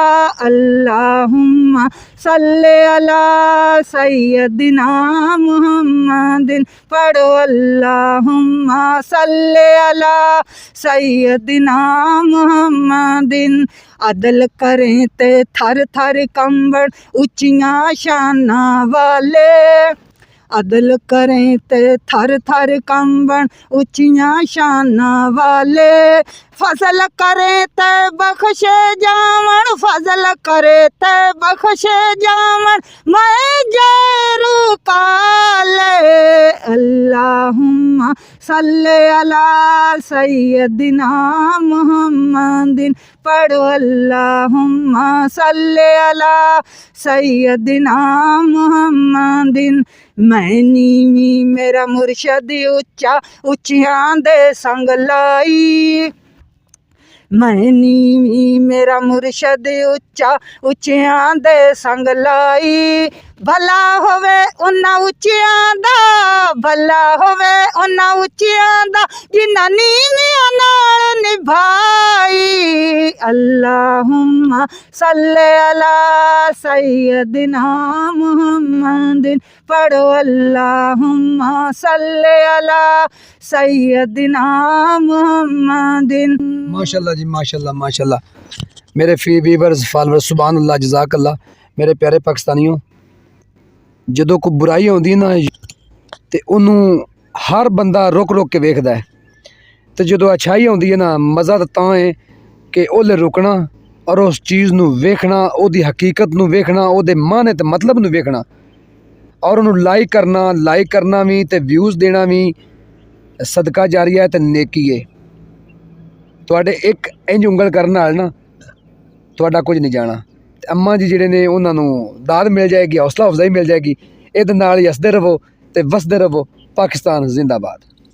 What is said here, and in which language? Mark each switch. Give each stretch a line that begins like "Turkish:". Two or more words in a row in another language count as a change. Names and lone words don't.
Arabic: اللهم صل على سيدنا محمد पढ़ो اللهم صل على سيدنا محمد
Punjabi: عدل کرن تے تھر تھر کنبڑ اچیاں شاناں والے عدل کرن تے تھر تھر کنبڑ اچیاں شاناں والے فضل کرے تے بخشے جاون فضل کرے تے بخشے جاون میں جرو کالے
Arabic: اللهم صل على سيدنا محمد
Punjabi: پڑھو
Arabic: اللهم صل على سيدنا محمد
Punjabi: میں نیویں میرا مرشد اچا اچیاں دے سنگ لائی میں نیویں میرا مرشد اچا اچیاں دے سنگ لائی بھلا ہووے انہاں اچیاں دا بھلا ہووے انہاں اچیاں دا جنہاں نیویاں نال
Arabic: निभाई اللهم صل على سيدنا محمد पढ़ो اللهم صل على سيدنا محمد
Punjabi: ماشاءاللہ جی ماشاءاللہ ماشاءاللہ میرے
English: few viewers followers
Arabic: سبحان الله جزاك الله
Punjabi: میرے پیارے پاکستانیو ਜਦੋਂ ਕੋਈ ਬੁਰਾਈ ਆਉਂਦੀ ਨਾ ਤੇ ਉਹਨੂੰ ਹਰ ਬੰਦਾ ਰੁਕ ਰੁਕ ਕੇ ਵੇਖਦਾ ਹੈ ਤੇ ਜਦੋਂ ਅੱਛਾਈ ਆਉਂਦੀ ਹੈ ਨਾ ਮਜ਼ਾ ਤਾਂ ਹੈ ਕਿ ਉਹਲੇ ਰੁਕਣਾ ਔਰ ਉਸ ਚੀਜ਼ ਨੂੰ ਵੇਖਣਾ ਉਹਦੀ ਹਕੀਕਤ ਨੂੰ ਵੇਖਣਾ ਉਹਦੇ ਮਾਨੇ ਤੇ ਮਤਲਬ ਨੂੰ ਵੇਖਣਾ ਔਰ ਉਹਨੂੰ ਲਾਈਕ ਕਰਨਾ ਵੀ ਤੇ ਵਿਊਜ਼ ਦੇਣਾ ਵੀ ਸਦਕਾ ਜਾਰੀਆ ਤੇ ਨੇਕੀ ਹੈ ਤੁਹਾਡੇ ਇੱਕ ਇੰਜ ਉਂਗਲ ਕਰਨ ਨਾਲ ਨਾ ਤੁਹਾਡਾ ਕੁਝ ਨਹੀਂ ਜਾਣਾ ਅੰਮਾ ਜੀ ਜਿਹੜੇ ਨੇ ਉਹਨਾਂ ਨੂੰ ਦਾਦ ਮਿਲ ਜਾਏਗੀ ਹੌਸਲਾ ਅਫਜ਼ਾਈ ਮਿਲ ਜਾਏਗੀ ਇਹਦੇ ਨਾਲ ਹੀ ਹੱਸਦੇ ਰਹੋ ਤੇ ਵਸਦੇ ਰਹੋ ਪਾਕਿਸਤਾਨ ਜ਼ਿੰਦਾਬਾਦ।